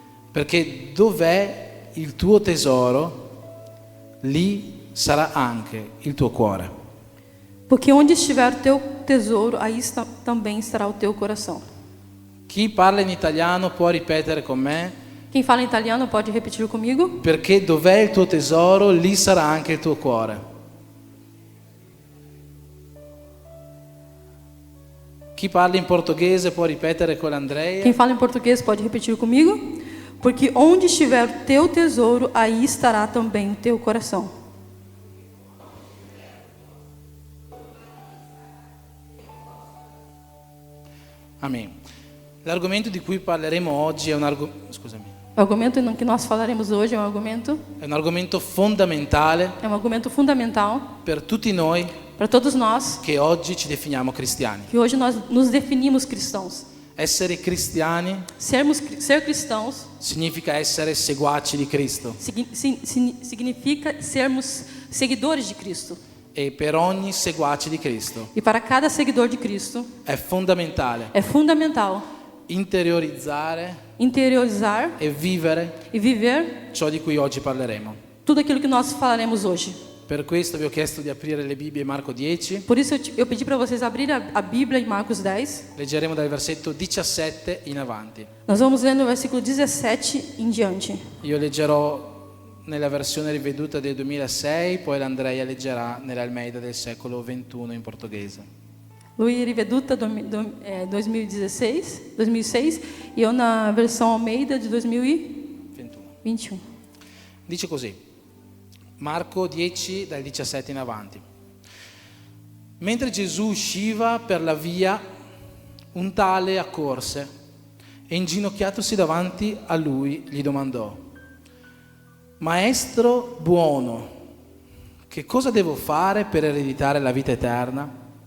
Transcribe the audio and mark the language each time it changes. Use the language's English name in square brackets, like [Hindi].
[Italian] Perché dov'è il tuo tesoro, lì sarà anche il tuo cuore. [Portuguese] Porque onde estiver o teu tesouro, aí também estará o teu coração. [Italian] Chi parla in italiano può ripetere con me. [Portuguese] Quem fala em italiano pode repetir comigo? [Italian] Perché dov'è il tuo tesoro, lì sarà anche il tuo cuore. Chi parla in portoghese può ripetere con Andrea. [Portuguese] Quem fala em português pode repetir comigo? Porque onde estiver o teu tesouro, aí estará também o teu coração. Amen. [Italian] L'argomento di cui parleremo oggi è un [Portuguese] O argumento que nós falaremos hoje é um [Italian] argomento fondamentale [Portuguese] argumento fundamental [Italian] per tutti noi [Portuguese] para todos nós [Italian] che oggi ci definiamo cristiani. [Portuguese] que hoje nós nos definimos cristãos. [Italian] Essere cristiani [Portuguese] Ser cristãos [Italian] significa essere seguaci di Cristo [Portuguese] significa sermos seguidores de Cristo. [Italian] e per ogni seguace di Cristo [Portuguese] E para cada seguidor de Cristo [Italian] è fondamentale [Portuguese] é fundamental interiorizar [Italian] e vivere [Portuguese] e viver [Italian] ciò di cui oggi parleremo. [Portuguese] tudo aquilo que nós falaremos hoje. [Italian] Per questo vi ho chiesto di aprire le Bibbie Marco 10. [Portuguese] Por isso eu pedi para vocês abrirem a Bíblia em Marcos 10. [Italian] Leggeremo dal versetto 17 in avanti. [Portuguese] Nós vamos ler no versículo 17 em diante. [Italian] Io leggerò nella versione riveduta del 2006, poi l'Andrea leggerà nell'Almeida del secolo XXI in portoghese. [Portuguese] Lui Riveduta 2006 e eu na versão Almeida de 2021. [Italian] Dice così, Marco 10 dal 17 in avanti. Mentre Gesù usciva per la via, un tale accorse e inginocchiatosi davanti a lui gli domandò: Maestro buono, che cosa devo fare per ereditare la vita eterna?